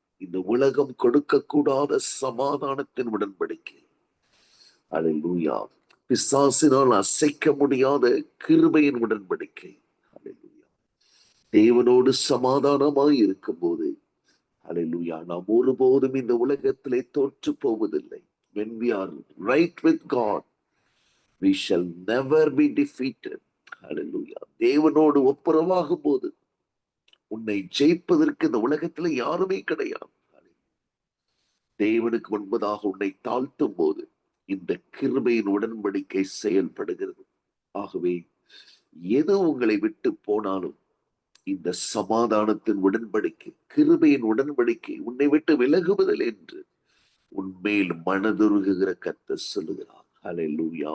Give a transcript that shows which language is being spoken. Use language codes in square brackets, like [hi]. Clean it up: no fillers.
[ta] இந்த உலகம் கொடுக்கக்கூடாத சமாதானத்தின் உடன்படிக்கை. ஹல்லேலூயா. பிசாசினால் அசைக்க முடியாத கிருபையின் உடன்படிக்கை. ஹல்லேலூயா. தேவனோடு சமாதானமாய் இருக்கும் போது, ஹல்லேலூயா, நாம் ஒருபோதும் இந்த உலகத்திலே தோற்று போவதில்லை. [en] When we are right with God, we shall never be defeated. [ta] ஹல்லேலூயா. தேவனோடு ஒப்புரவாகும் போது உன்னை ஜெயிப்பதற்கு இந்த உலகத்துல யாருமே கிடையாது. தேவனுக்கு முன்பதாக உன்னை தாழ்த்தும் போது இந்த கிருபையின் உடன்படிக்கை செயல்படுகிறது. ஆகவே எது உங்களை விட்டு போனாலும் இந்த சமாதானத்தின் உடன்படிக்கை, கிருபையின் உடன்படிக்கை உன்னை விட்டு விலகுவதில்லை என்று உன்மேல் மனதுருகுகிற கர்த்தர் சொல்லுகிறார். ஹல்லேலூயா.